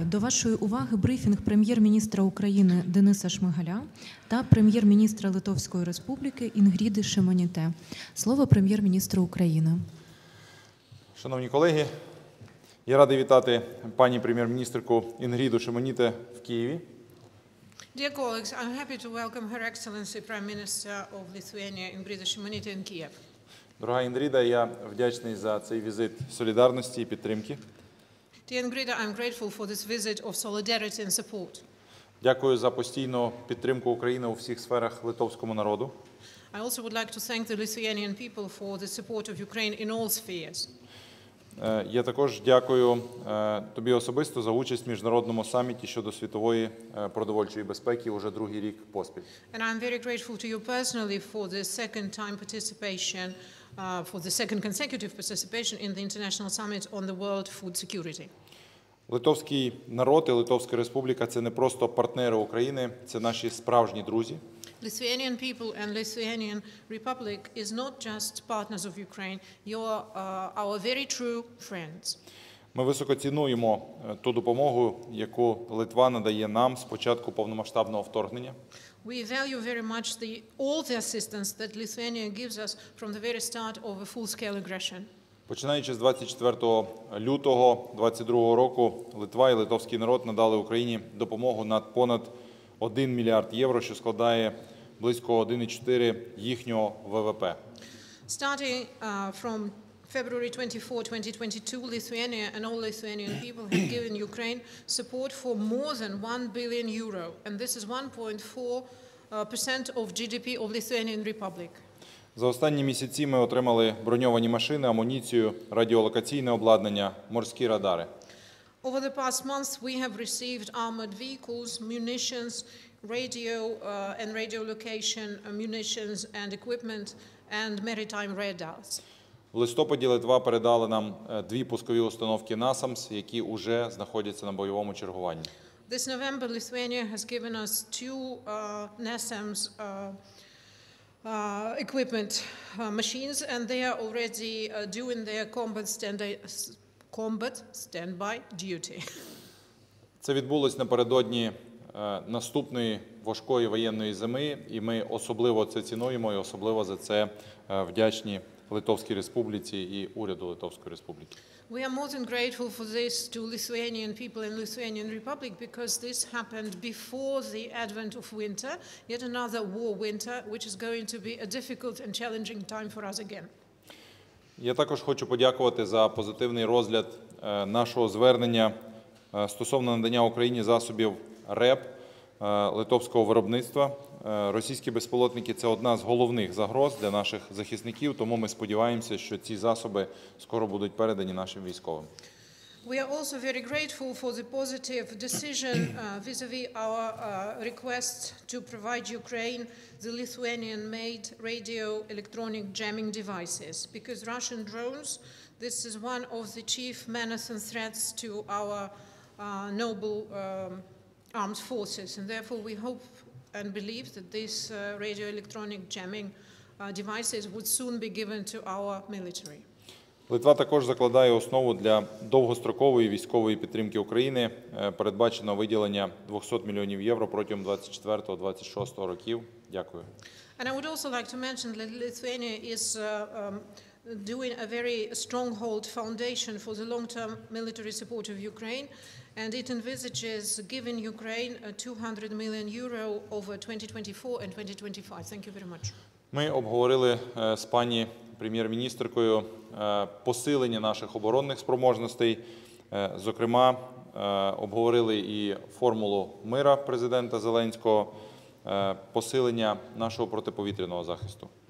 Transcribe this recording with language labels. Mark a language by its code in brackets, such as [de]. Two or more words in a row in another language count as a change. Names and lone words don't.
[uk] До вашої уваги брифінг Прем'єр-міністра України Дениса Шмигаля та Прем'єр-міністра Литовської Республіки Інгріди Шимоніте. Слово Прем'єр-міністру України. Шановні колеги, я радий вітати пані прем'єр-міністерку Інгріду Шимоніте в Києві. [en] Dear colleagues, I'm happy to welcome Her Excellency Prime Minister of Lithuania Інгріди Шимоніте in Kiev. [uk] Дорога Інгріда, я вдячний за цей візит солідарності і підтримки. [en] Dear Ingrid, I'm grateful for this visit of solidarity and support. [uk] Дякую за постійну підтримку України у всіх сферах литовському народу. [en] I also would like to thank the Lithuanian people for the support of Ukraine in all spheres. [uk] Я також дякую тобі особисто за участь в міжнародному саміті щодо світової продовольчої безпеки уже другий рік поспіль. [en] And I'm very grateful to you personally for the second consecutive participation in the International Summit on the World Food Security. [uk] Литовський народ і Литовська Республіка – це не просто партнери України, це наші справжні друзі. [en] Lithuanian people and Lithuanian Republic is not just partners of Ukraine, you are our very true friends. [uk] Ми високо цінуємо ту допомогу, яку Литва надає нам з початку повномасштабного вторгнення. [en] We value very much all the assistance that Lithuania gives us from the very start of a full-scale aggression. [uk] Починаючи з 24 лютого 2022 року, Литва і литовський народ надали Україні допомогу на понад 1 мільярд євро, що складає близько 1,4 їхнього ВВП. [en] Starting from February 24, 2022, Lithuania and all Lithuanian people have given Ukraine support for more than 1 billion euro, and this is 1.4% of GDP of Lithuanian Republic. [uk] За останні місяці ми отримали броньовані машини, амуніцію, радіолокаційне обладнання, морські радари. [en] Over the past months, we have received armored vehicles, munitions, and radio location munitions and equipment, and maritime radars. [uk] В листопаді Литва передала нам 2 пускові установки NASAMS, які уже знаходяться на бойовому чергуванні. [en] This November, Lithuania has given us 2 NASAMS equipment machines, and they are already doing their combat standby duty. [uk] Це відбулось напередодні наступної важкої воєнної зими, і ми особливо це цінуємо і особливо за це вдячні Литовській Республіці і уряду Литовської Республіки. [en] We are more than grateful for this to Lithuanian people and Lithuanian Republic because this happened before the advent of winter, yet another war winter, which is going to be a difficult and challenging time for us again. [uk] Я також хочу подякувати за позитивний розгляд нашого звернення стосовно надання Україні засобів РЕП литовського виробництва. Російські безпілотники – це одна з головних загроз для наших захисників, тому ми сподіваємося, що ці засоби скоро будуть передані нашим військовим. [en] We are also very grateful for the positive decision vis-à-vis our request to provide Ukraine the Lithuanian-made radio electronic jamming devices, because Russian drones, this is one of the chief menace and threats to our noble armed forces, and therefore we hope and believe that these radio electronic jamming devices would soon be given to our military. [uk] Литва також закладає основу для довгострокової військової підтримки України. Передбачено виділення 200 мільйонів євро протягом 24-26 років. Дякую. [en] And I would also like to mention that Lithuania is doing a very stronghold foundation for the long-term military support of Ukraine, and it envisages giving Ukraine 200 million euro over 2024 and 2025. Thank you very much. [uk] Ми обговорили з пані прем'єр-міністеркою посилення наших оборонних спроможностей. Зокрема, обговорили і формулу мира президента Зеленського, посилення нашого протиповітряного захисту.